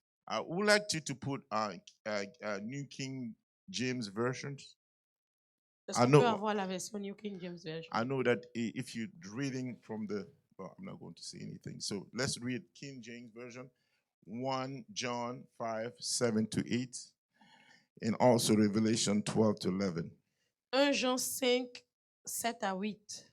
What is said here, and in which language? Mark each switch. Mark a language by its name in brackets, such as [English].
[English] I would like you to put New King James versions. [French] Est-ce qu'on peut avoir la version New King James Version? [English] I know that if you're reading from well, I'm not going to say anything. So let's read King James Version, 1 John 5, 7 to 8, and also Revelation 12 to 11. [French] 1 Jean 5, 7 à 8.